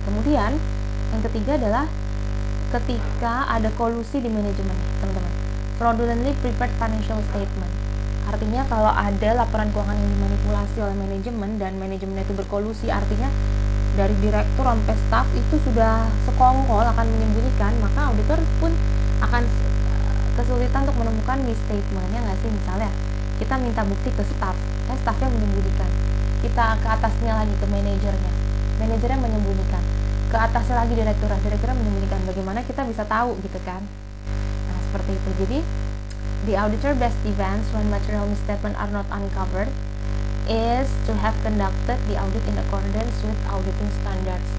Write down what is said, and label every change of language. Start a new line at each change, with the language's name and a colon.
Indonesian: Kemudian yang ketiga adalah ketika ada kolusi di manajemen, teman-teman.
English: Fraudulently prepared financial statement.
Indonesian: Artinya kalau ada laporan keuangan yang dimanipulasi oleh manajemen dan manajemen itu berkolusi, artinya dari direktur sampai staff itu sudah sekongkol akan menyembunyikan, maka auditor pun akan kesulitan untuk menemukan misstatement-nya nggak sih. Misalnya kita minta bukti ke staff, staffnya menyembunyikan, kita ke atasnya lagi ke manajernya menyembunyikan, ke atasnya lagi direkturnya menyembunyikan, bagaimana kita bisa tahu gitu kan. Nah seperti itu.
English: Jadi the auditor best defense when material misstatement are not uncovered is to have conducted the audit in accordance with auditing standards.